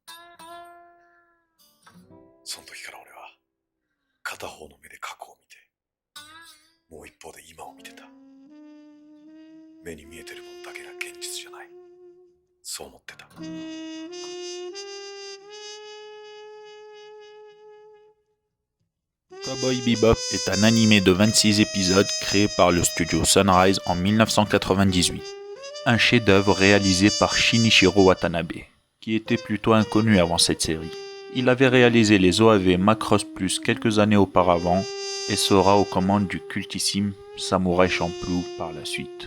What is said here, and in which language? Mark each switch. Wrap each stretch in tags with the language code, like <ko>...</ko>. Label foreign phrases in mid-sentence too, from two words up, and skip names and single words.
<ja>その時から俺は片方の目で過去を見て、もう一方で今を見てた。目に見えてるものだけが現実じゃない。そう思ってた。</ja> <fr>Cowboy Bebop est un animé de 26 épisodes créé par le studio Sunrise en 1998. Un chef-d'œuvre réalisé par Shinichiro Watanabe, qui était plutôt inconnu avant cette série. Il avait réalisé les OAV Macross Plus quelques années auparavant et sera aux commandes du cultissime Samurai Champloo par la suite.</fr>